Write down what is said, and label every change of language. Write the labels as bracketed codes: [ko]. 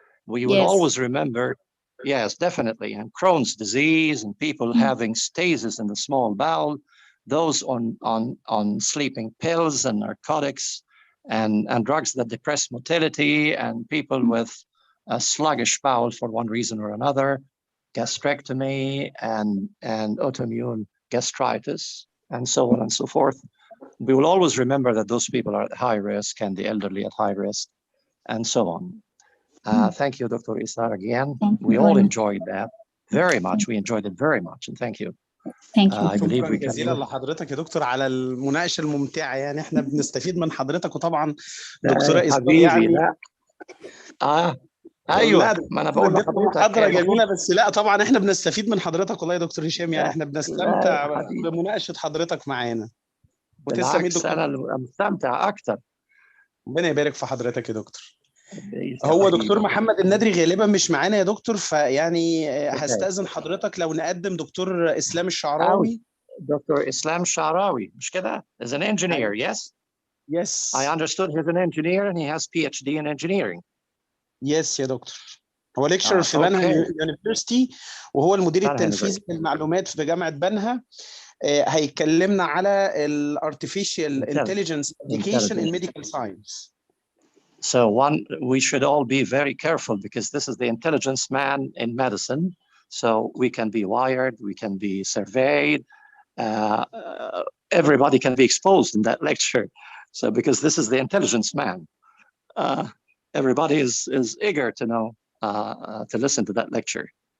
[en] We will always remember, yes, definitely, and Crohn's disease and people having stasis in the small bowel, those on sleeping pills and narcotics and drugs that depress motility, and people with a sluggish bowel for one reason or another, gastrectomy and autoimmune gastritis, and so on and so forth. We will always remember that those people are at high risk, and the elderly at high risk, and so on. Thank you, Dr. Ethar, again. We all enjoyed that very much. We enjoyed it very much, and thank you. Thank you. [ar] شكرا جزيلا لحضرتك يا دكتور على المناقشه الممتعه، يعني احنا بنستفيد من حضرتك، وطبعا دكتوره إثار يعني ايوه، ما انا بقول لحضرتك محاضره جميله، بس لا طبعا احنا بنستفيد من حضرتك والله يا دكتور هشام، يعني احنا بنستمتع بمناقشه حضرتك معانا. بالعكس انا مستمتع اكتر. ربنا يبارك في حضرتك يا دكتور. هو دكتور محمد النادري غالبا مش معانا يا دكتور، فيعني هستأذن حضرتك لو نقدم دكتور اسلام الشعراوي. دكتور اسلام الشعراوي مش كده؟ [en] is an engineer, yes? Yes. I understood he's an engineer and he has PhD in engineering. Yes [ar] يا دكتور. هو ليكشر في بنها يونيفرسيتي، وهو المدير التنفيذي للمعلومات في جامعة بنها. هيكلمنا على الارتفيشال انتليجنس ابلكيشن [en] in medical science. So we should all be very careful, because this is the intelligence man in medicine, So we can be wired, we can be surveyed, everybody can be exposed in that lecture. So because this is the intelligence man, everybody is eager to know, to listen to that lecture.